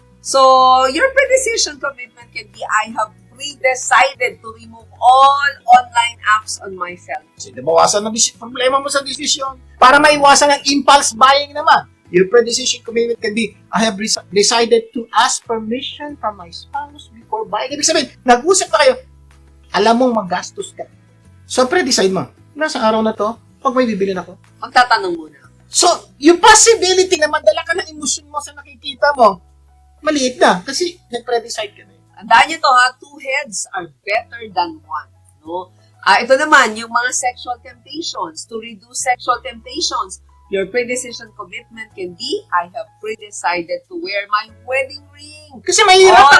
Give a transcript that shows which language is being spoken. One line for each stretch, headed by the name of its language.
English: So, your pre-decision commitment can be, I have pre-decided to remove all online apps on my cell.
Filipino: Kasi nabawasan ang problema mo sa decision. Para maiwasan ang impulse buying naman.
English: Your pre-decision commitment can be, I have decided to ask permission from my spouse before buying.
Filipino: Ibig sabihin, nag-usap na kayo, alam mong magastos ka. So, pre-decide mo, nasa araw na to, pag may bibilin ako. Magtatanong muna. So, yung possibility na madala ka ng emosyon mo sa nakikita mo, maliit na. Kasi nag-pre-decide ka na.
English: Tandaan niyo to ha, 2 heads are better than 1. No? Ito naman, yung mga sexual temptations. To reduce sexual temptations, your pre-decision commitment can be, I have pre-decided to wear my wedding ring
Filipino: Kasi mahirap
English: all